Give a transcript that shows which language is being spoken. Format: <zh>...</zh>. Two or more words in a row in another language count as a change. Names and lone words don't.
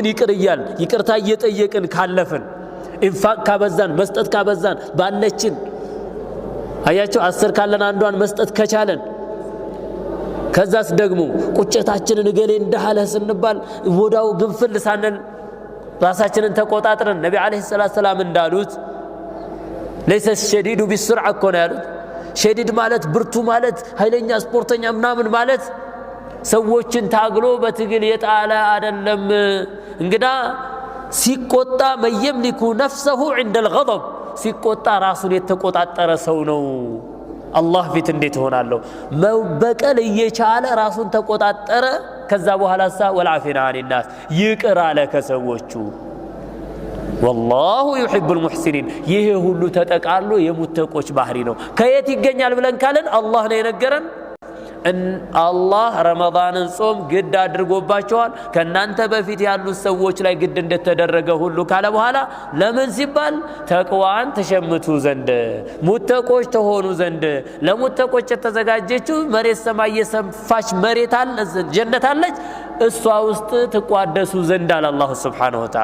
<am>ይቅርታ እየጠየቅን ካለፍን ኢንፋቅ ካበዛን መስጠት ካበዛን ባለችን አያችሁ 10 ካለን አንዷን መስጠት ከቻለን ከዛስ ደግሞ ቁጭታችንን ገሌ እንደሃለ ስንባል ወዳው ግንፍል ሳነን ራሳችንን ተቆጣጥረን ነብዩ አለይሂ ሰላም እንዳሉት</am> <ar>ليس الشديد بالسرعه</ar> <am>እኮ ነው ያሉት ሸዲድ ማለት ብርቱ ማለት ኃይለኛ ስፖርተኛ ምናምን ማለት ሰዎችን ታግሎ በትግል የጣለ አይደለም እንግዳ ሲቆጣ</am> <ar>يملك نفسه عند الغضب</ar> <am>ሲቆጣ ራሱን የተቆጣጠረ ሰው ነው አላህ ፊት እንዴት ሆናለሁ መበቀል እየቻለ ራሱን ተቆጣጠረ ከዛ በኋላሳ</am> <ar>والعافين عن الناس</ar> <am>ይቅር አለ ከሰዎቹ</am> <ar>والله يحب المحسنين</ar> <am>ይሄ ሁሉ ተጠቃሎ የሙተቆች ባህሪ ነው ከየት ይገኛል ብለን ካለን አላህ ነው የነገረን አላህ ረመዳንን ጾም ግድ አድርጎባቸዋል ከናንተ በፊት ያሉ ሰዎች ላይ ግድ እንደተደረገ ሁሉ ካለ በኋላ ለምን ሲባል ተቅዋን ተሸምቱ ዘንድ ሙተቆች ተሆኑ ዘንድ ለሙተቆች የተዘጋጀችው መሬት ሰማይ የሰፋች መሬት አለ ጀነት አለች እሷ ውስጥ ተቋደሱ ዘንድ አለ አላህ</am> <ar>سبحانه و</ar>